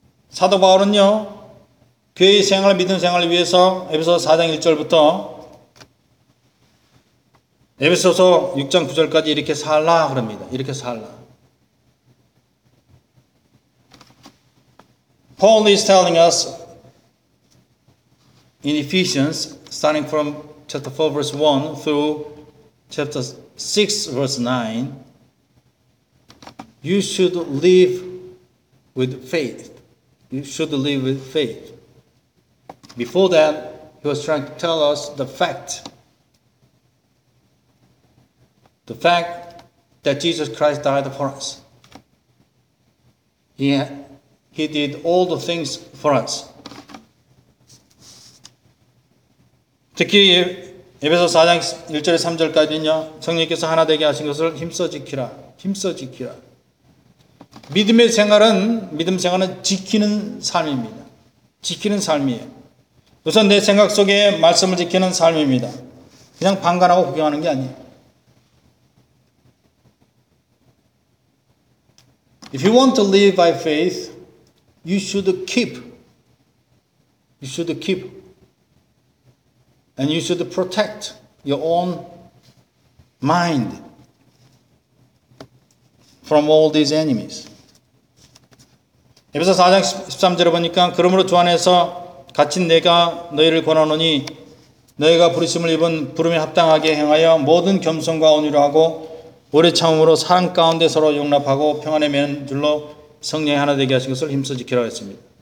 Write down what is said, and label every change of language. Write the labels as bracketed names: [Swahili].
[Korean] 사도 바울은요 교회의 생활, 믿음 생활을 위해서 에베소 4장 1절부터 에베소서 6장 9절까지 이렇게 살라 그럽니다. 이렇게 살라. [English] Paul is telling us in Ephesians, starting from chapter 4, verse 1 through chapter 6, verse 9, you should live with faith. You should live with faith. Before that, he was trying to tell us the fact. The fact that Jesus Christ died for us. He did all the things for us. [Korean] 특히 에베소 4장 1절에 3절까지는요. 성령께서 하나 되게 하신 것을 힘써 지키라. 힘써 지키라. 믿음의 생활은 믿음 생활은 지키는 삶입니다. 지키는 삶이에요. 우선 내 생각 속에 말씀을 지키는 삶입니다. 그냥 방관하고 구경하는 게 아니에요. [English] If you want to live by faith, you should keep, and you should protect your own mind from all these enemies. [Korean] 에베소 4장 13절을 보니까 그러므로 주 안에서 갇힌 내가 너희를 권하노니 너희가 부르심을 입은 부름에 합당하게 행하여 모든 겸손과 온유로 하고 오래 참음으로 사랑 가운데 서로 용납하고 평안의 면줄로 성령이 하나 되게 하신 것을 힘써 지키라 했습니다.